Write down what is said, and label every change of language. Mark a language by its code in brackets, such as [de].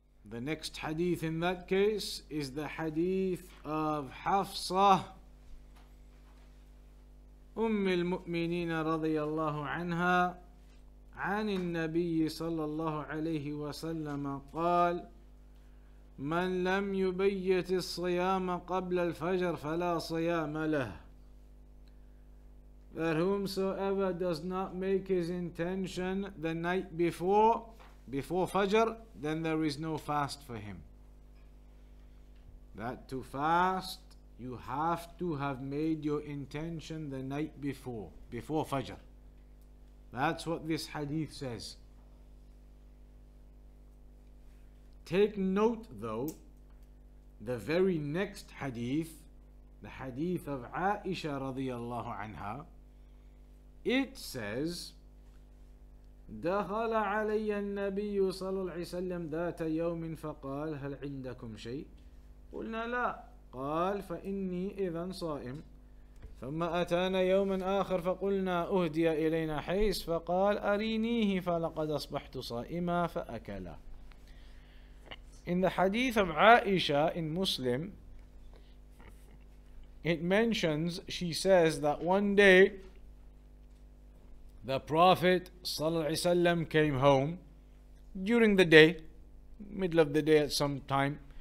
[en] The next hadith in that case is the hadith of Hafsa [ar] المؤمنين رضي الله عنها عن النبي صلى الله عليه وسلم قال: من لم يبيت الصيام قبل الفجر فلا صيام له. [en] That whomsoever does not make his intention the night before Fajr, then there is no fast for him. That to fast, you have to have made your intention the night before Fajr. That's what this hadith says. Take note though, the very next hadith, the hadith of Aisha radiyallahu anha, it says: [ar] دخل علي النبي صلى الله عليه وسلم ذات يوم فقال: هل عندكم شيء؟ قلنا لا. قال: فإني إذن صائم. ثم أتانا يوما آخر فقلنا: أهدي إلينا حيث، فقال: أرينيه فلقد أصبحت صائما فأكلا. [en] In the hadith of Aisha in Muslim, it mentions, she says that one day the Prophet ﷺ came home during the day, middle of the day at some time.